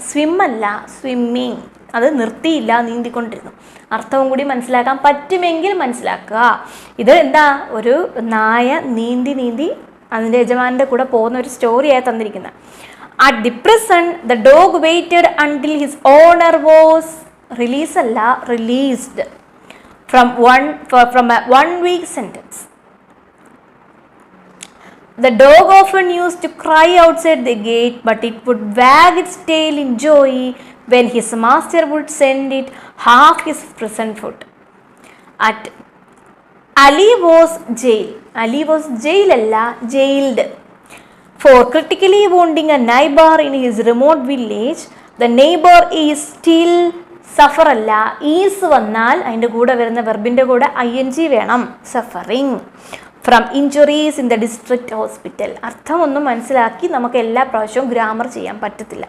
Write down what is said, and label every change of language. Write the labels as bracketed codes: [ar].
[ml] Swim അല്ല, swimming, അത് നിർത്തിയില്ല, നീന്തിക്കൊണ്ടിരുന്നു. അർത്ഥവും കൂടി മനസ്സിലാക്കാൻ പറ്റുമെങ്കിൽ മനസ്സിലാക്കുക. ഇത് എന്താ, ഒരു നായ നീന്തി അതിൻ്റെ യജമാനൻ്റെ കൂടെ പോകുന്ന ഒരു സ്റ്റോറിയായി തന്നിരിക്കുന്നത്. [en] At the prison, the dog waited until his owner was released from a 1-week sentence. The dog often used to cry outside the gate, but it would wag its tail in joy when his master would send it half his prison food. At Ali was jail. Ali was jail അല്ല, jailed. For critically wounding a neighbor in his remote village, the neighbor is still suffer [ml] അല്ല, is വന്നാൽ അതിൻ്റെ കൂടെ വരുന്ന വെർബിൻ്റെ കൂടെ ing വേണം. [en] Suffering from injuries in the district hospital. [ml] അർത്ഥമൊന്നും മനസ്സിലാക്കി നമുക്ക് എല്ലാ പ്രാവശ്യവും ഗ്രാമർ ചെയ്യാൻ പറ്റത്തില്ല.